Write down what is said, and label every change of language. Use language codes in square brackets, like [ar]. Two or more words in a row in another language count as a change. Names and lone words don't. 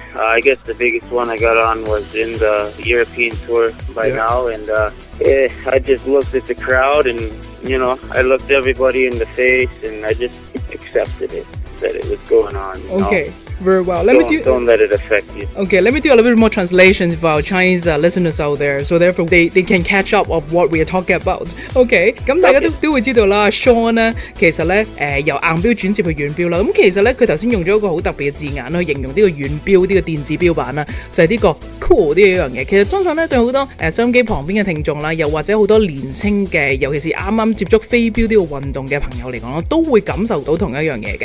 [en] I guess the biggest one I got on was in the European tour by now, and I just looked at the crowd and, I looked everybody in the face and I just accepted it, that it was going on. Okay. Very well. Don't let it affect you. Okay, let me do a little bit more translation for our Chinese listeners out there, so therefore they can catch up of what we are talking about. [yue] Okay， 咁大家都會知道啦 ，Sean 咧其實咧由硬錶轉接去軟錶啦。咁其實咧佢頭先用咗一個好特別嘅字眼去形容呢個軟錶呢個電子錶版啦，就係呢個 cool 呢一樣嘢。其實相信咧對好多收音機旁邊嘅聽眾啦，又或者好多年青嘅，尤其是啱啱接觸飛錶呢個運動嘅朋友嚟講啦，都會感受到同一樣嘢嘅。